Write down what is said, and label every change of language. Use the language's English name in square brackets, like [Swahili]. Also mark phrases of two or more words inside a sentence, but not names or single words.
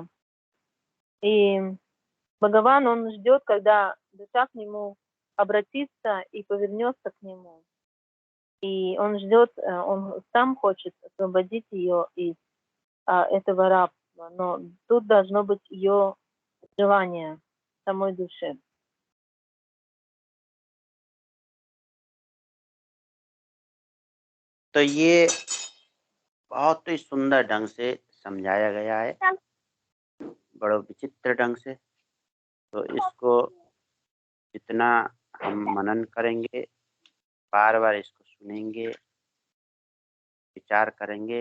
[Russian] И Бхагаван, он ждет, когда душа к нему обратится и повернется к нему. И он ждет, он сам хочет освободить ее из этого рабства, но тут должно быть ее желание самой души. [Hindi] तो ये बहुत ही सुंदर ढंग से समझाया गया है, बड़ा विचित्र ढंग से। तो इसको जितना हम मनन करेंगे, बार बार इसको सुनेंगे, विचार करेंगे,